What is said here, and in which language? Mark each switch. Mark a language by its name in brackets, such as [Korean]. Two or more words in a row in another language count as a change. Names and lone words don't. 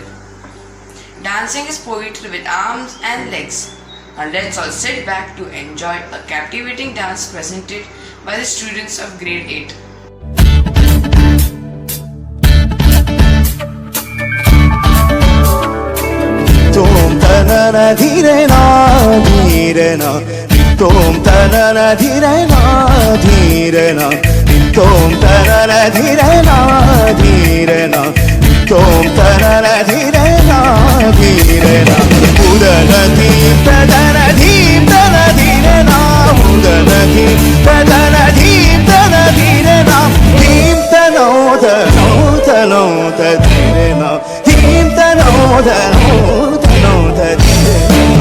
[English] Dancing is poetry with arms and legs. Now let's all sit back to enjoy a captivating dance presented by the students of grade 8. Tom tanana dhirena dhirena, tom tanana dhirena dhirena, tom tanana dhirena dhirena, tom tanana dhirena dhirena. Udana dhim tadana dhim tana dhirena, udana dhim tadana dhim tana dhirena, dhim tano tano tano tadhirena, dhim tano tano tano tadhirena.